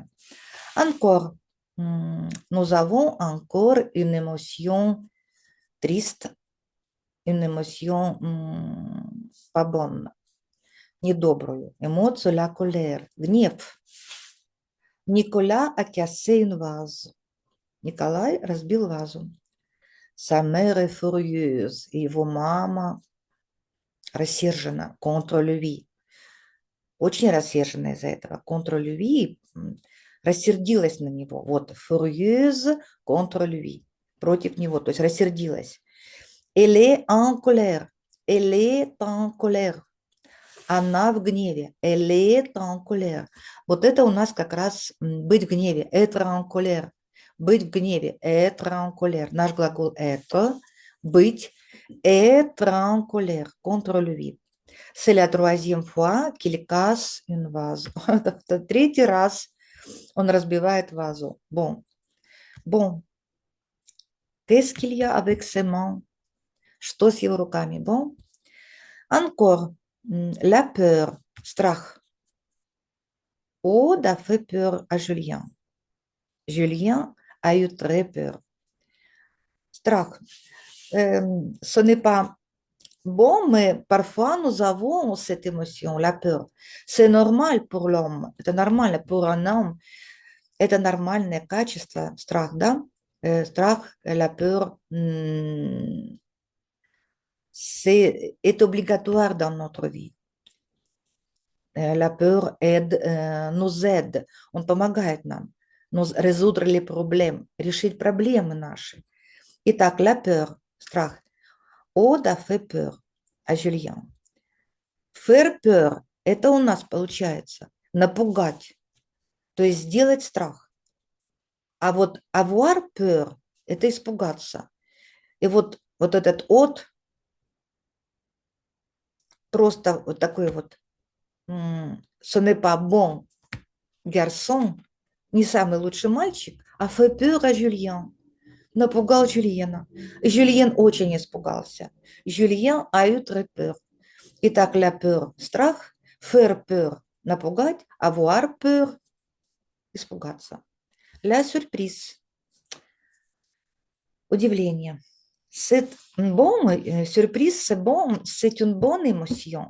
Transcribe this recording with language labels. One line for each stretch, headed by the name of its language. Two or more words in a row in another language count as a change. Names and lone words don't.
French: Encore, nous avons encore une émotion triste, une émotion pas bonne, недобрую. Émotion, la colère, гнев. Nicolas a cassé une vase.
Russian: Николай разбил вазу.
French: Sa mère est furieuse.
Russian: Его мама рассержена
French: contre lui.
Russian: Очень рассержена из-за этого.
French: Contre lui,
Russian: рассердилась на него. Вот,
French: furieuse contre lui.
Russian: Против него, то есть рассердилась.
French: Elle est en colère. Elle est en colère.
Russian: Она в гневе.
French: Elle est en colère.
Russian: Вот это у нас как раз быть в гневе.
French: Être en colère.
Russian: Быть в гневе.
French: Être en colère.
Russian: Наш глагол être. Быть.
French: Être en colère. Contre lui. C'est la troisième fois qu'il casse une vase.
Russian: Третий раз он разбивает вазу.
French: Bon. Qu'est-ce qu'il y a avec ses mains?
Russian: Что с его руками?
French: Bon. Encore. La peur. Страх. Aude a fait peur à Julien. Julien a eu très peur. Страх. Ce n'est pas bon, mais parfois nous avons cette émotion, la peur. C'est normal pour l'homme.
Russian: Это нормально
French: pour un homme.
Russian: Это нормальное качество. Страх, да? Страх,
French: la peur, est obligatoire dans notre vie. La peur nous aide.
Russian: Он помогает нам.
French: Résoudre les problèmes,
Russian: решить проблемы наши. Итак,
French: la peur, страх. Aude a fait peur à Julien. Faire peur –
Russian: это у нас получается напугать, то есть сделать страх. А вот
French: avoir peur –
Russian: это испугаться. И вот этот от просто вот такой вот
French: ce n'est pas bon garçon,
Russian: не самый лучший мальчик, а
French: fait peur à Julien.
Russian: Напугал Жюльена. Жюльен очень испугался.
French: Жюльен a eu très peur. Итак, la peur – страх, faire peur – напугать, avoir peur – испугаться. La surprise – удивление. C'est bon, surprise, c'est bon, c'est une bonne émotion.